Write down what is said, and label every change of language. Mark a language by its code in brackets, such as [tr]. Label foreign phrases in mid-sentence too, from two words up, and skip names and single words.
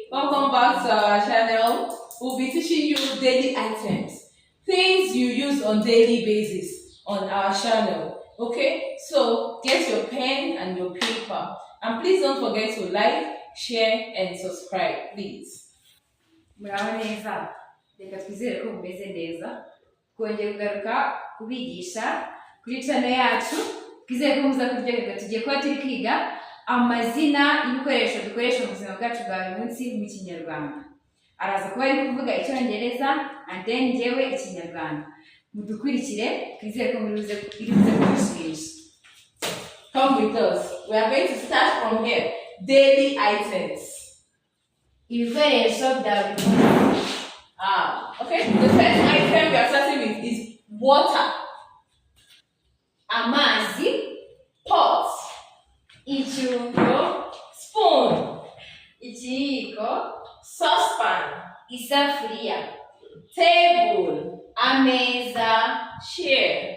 [en] Welcome back to our channel. We'll be teaching you daily items, things you use on daily basis on our channel. Okay, so get your pen and your paper, and please don't forget to like, share, and subscribe, please. [rw] Muraho neza, reka twizere ko mumeze neza. Twongeye kugaruka kubigisha kuri channel yacu. Twizere ko muza kuryoherwa. Tugiye kuba turi kwiga amazina y'ibikoresho dukoresha mu buzima bwacu bwa buri munsi mu kinyarwanda. Araza kuba ari kuvuga icyongereza [en] and then [rw] njyewe ikinyarwanda. Mudukurikire, twizere ko muri buze kubishimisha. [en] Come with us. We are going to start from here. Daily items. [rw] Ibikoresho bya buri munsi. [en] Okay. The first item we are starting with is water. [rw] Amazi, [en] Pot. [rw] icyungo, [en] Spoon. [rw] ikiyiko, [en] Saucepan. [rw] isafuriya, [en] Table. [rw] ameza, [en] Chair.